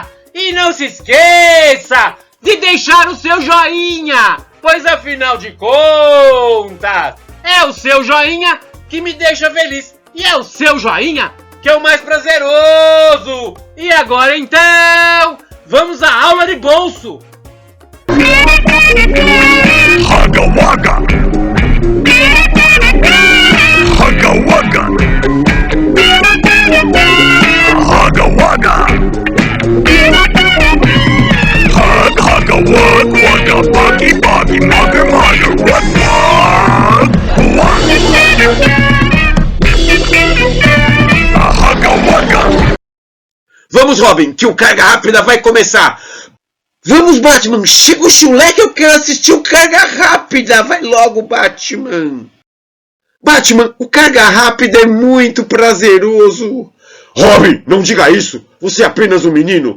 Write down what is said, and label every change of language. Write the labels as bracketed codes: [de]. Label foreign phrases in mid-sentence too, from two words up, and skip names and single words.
[pt] E não se esqueça de deixar o seu joinha, pois afinal de contas, é o seu joinha que me deixa feliz e é o seu joinha que é o mais prazeroso. E agora então, vamos à aula de bolso. Haga Waga! Haga Waga! Haga Waga! Haga Wag Waga Buggy Buggy Mugger Mugger Wag Haga Waga! Vamos, Robin, que o Carga Rápida vai começar. Vamos, Batman, chega o chulé que eu quero assistir o Carga Rápida. Vai logo, Batman. Batman, o Carga Rápida é muito prazeroso. Robin, não diga isso. Você é apenas um menino.